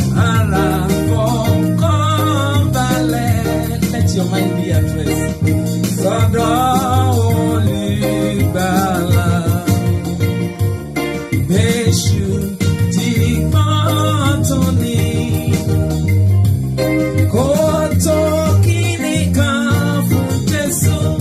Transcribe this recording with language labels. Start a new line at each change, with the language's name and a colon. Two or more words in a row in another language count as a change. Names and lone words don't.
Yoruba: Ara fọkàn balẹ̀.
English: Let your mind be at rest.
Yoruba: Sọ́dọ̀ Olùgbàlà. Bẹ́ṣù ti pọ́n tó ní. Kò tó kíni kan fún Jésù.